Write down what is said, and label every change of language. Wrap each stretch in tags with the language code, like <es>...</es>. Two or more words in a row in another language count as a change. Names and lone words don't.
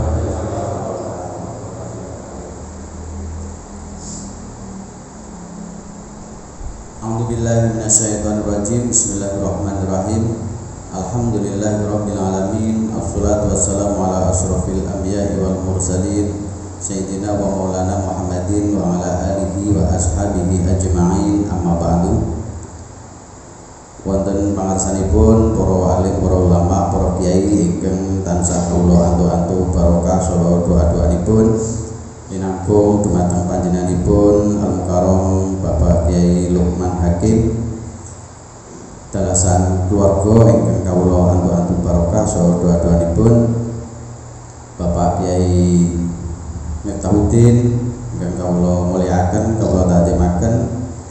<ar>أعوذ بالله من الشيطان الرجيم. بسم الله الرحمن الرحيم الحمد لله رب العالمين. والصلاة والسلام على أشرف الأنبياء والمرسلين سيدنا ومولانا محمد وعلى آله وأصحابه أجمعين. أما بعد.</ar> <jv>Wonten pangarsanipun para alim, para ulama, para kiai ingkang tansah kula antu-antu barokah saha doa-doanipun linangkung dumateng panjenenganipun Al-Mukarram Bapak Kiai Lukman Hakim, dalasan keluarga ingkang kawula antu-antu barokah saha doa-doanipun Bapak Kiai Miftahuddin ingkang kawula mulyakaken, kawula takzimaken,</jv>